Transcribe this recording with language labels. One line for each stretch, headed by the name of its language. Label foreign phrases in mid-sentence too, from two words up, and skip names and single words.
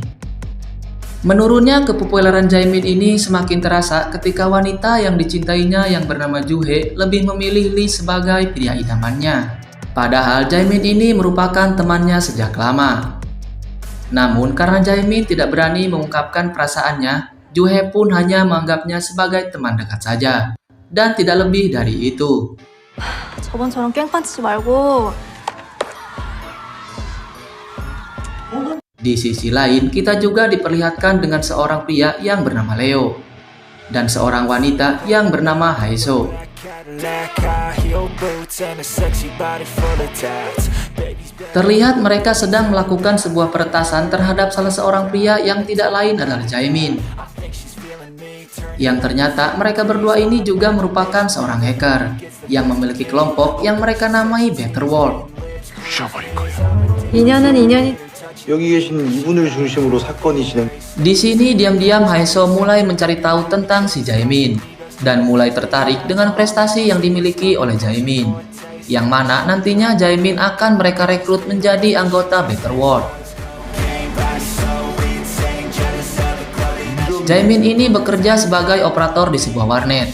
Indonesian: Menurunnya kepopuleran Jaemin ini semakin terasa ketika wanita yang dicintainya yang bernama Juhe lebih memilih Lee sebagai pria idamannya. Padahal Jaemin ini merupakan temannya sejak lama. Namun karena Jaemin tidak berani mengungkapkan perasaannya, Juhe pun hanya menganggapnya sebagai teman dekat saja. Dan tidak lebih dari itu.
Korean: 저번처럼 깽판 치지 말고.
Indonesian: Di sisi lain, kita juga diperlihatkan dengan seorang pria yang bernama Leo dan seorang wanita yang bernama Haeso. Terlihat mereka sedang melakukan sebuah peretasan terhadap salah seorang pria yang tidak lain adalah Jaemin. Yang ternyata mereka berdua ini juga merupakan seorang hacker yang memiliki kelompok yang mereka namai Better World.
Korean: 인연은 인연이. 여기 계신 이분을 중심으로 사건이 진행.
Indonesian: Di sini diam-diam Haeso mulai mencari tahu tentang si Jaemin dan mulai tertarik dengan prestasi yang dimiliki oleh Jaemin, yang mana nantinya Jaemin akan mereka rekrut menjadi anggota Better World. Jaemin ini bekerja sebagai operator di sebuah warnet.